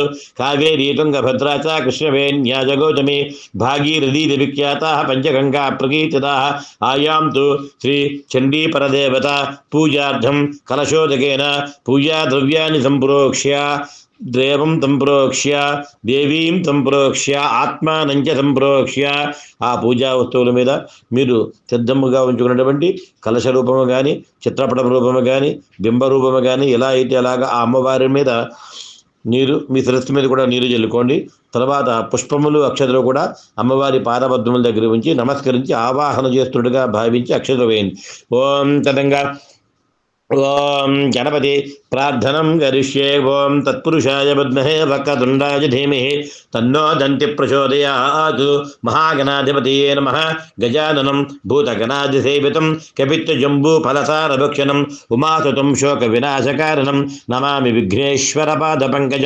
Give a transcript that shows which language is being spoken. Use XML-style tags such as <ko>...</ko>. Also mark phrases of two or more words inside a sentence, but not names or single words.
<sa>कावेरी तुङ्गभद्रा च कृष्णवेण्या जगोतमी भागीरथी विख्याताः पञ्चगङ्गा प्रकीर्तिताः आयां तु श्री चण्डी परदेवता पूजार्थं कलशोदकेन पूजा द्रव्याणि सम्प्रोक्ष्य देवं संप्रोक्ष्य देवीं संप्रोक्ष्य आत्मानं च संप्रोक्ष्य</sa> <te>ఆ పూజా వస్తువుల మీద మీరు సిద్ధముగా ఉంచుకున్నటువంటి కలశ రూపము కానీ చిత్రపట రూపము కానీ బింబ రూపము కానీ ఎలా అయితే అలాగా ఆ అమ్మవారి మీద నీరు మీ శిరస్సు మీద కూడా నీరు చల్లుకోండి. తర్వాత పుష్పములు అక్షతలు కూడా అమ్మవారి పాదపద్మముల దగ్గర ఉంచి నమస్కరించి ఆవాహన చేస్తున్నట్టుగా భావించి అక్షతలు వేయండి.</te> <sa>ఓం తదంగా ओं गणपति प्रार्थनं करिष्ये. ओं तत्पुरुषाय विद्महे वक्रतुण्डाय धीमहि तन्नो दन्ति प्रचोदयात्. महागणाधिपतये नमः. गजाननं भूतगणाधिसेवितं कपित्तजम्बूफलसारभक्षणम् उमासुतं शोकविनाशकारणं नमामि विघ्नेश्वरपादपङ्कजं.</sa>